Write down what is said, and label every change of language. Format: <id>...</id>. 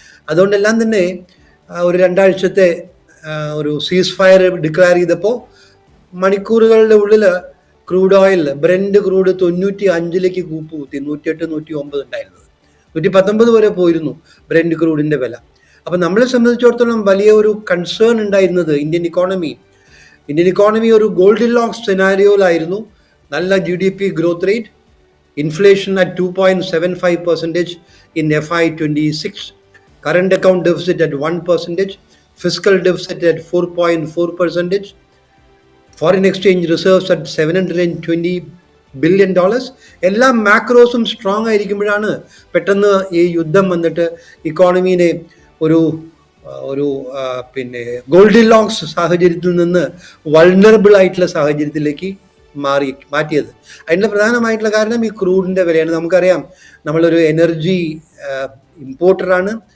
<ml>അതുകൊണ്ടെല്ലാം തന്നെ ഒരു 2 ആഴ്ചത്തെ ഒരു സീസ് ഫയർ ഡിക്ലെയർ ചെയ്തപ്പോൾ മണിക്കൂറുകളുടെ ഉള്ളിൽ ക്രൂഡ് ഓയിൽ ബ്രെൻഡ് ക്രൂഡ് 95ലേക്ക് കൂപ്പുകുത്തി. 108, 109 ഉണ്ടായിരുന്നത് 119 വരെ പോയിരുന്നു ബ്രെൻഡ് ക്രൂഡിൻ്റെ വില. അപ്പം നമ്മളെ സംബന്ധിച്ചിടത്തോളം വലിയ ഒരു കൺസേൺ ഉണ്ടായിരുന്നത് ഇന്ത്യൻ ഇക്കോണമി ഒരു ഗോൾഡിലോക്സ് സെനാരിയോയിലായിരുന്നു.</ml> <en>നല്ല GDP growth rate, inflation at 2.75% in FY26, current account deficit at 1%, fiscal deficit at 4.4%, foreign exchange reserves at $720 billion.</en> <ml>എല്ലാ മാക്രോസും സ്ട്രോങ് ആയിരിക്കുമ്പോഴാണ് പെട്ടെന്ന് ഈ യുദ്ധം വന്നിട്ട് ഇക്കോണമീനെ ഒരു ഗോൾഡിലോക്സ് സാഹചര്യത്തിൽ നിന്ന് വൾണറബിൾ ആയിട്ടുള്ള സാഹചര്യത്തിലേക്ക് മാറ്റിയത്. അതിൻ്റെ പ്രധാനമായിട്ടുള്ള കാരണം ഈ ക്രൂഡിൻ്റെ വിലയാണ്. നമുക്കറിയാം നമ്മളൊരു എനർജി ഇമ്പോർട്ടറാണ്.</ml>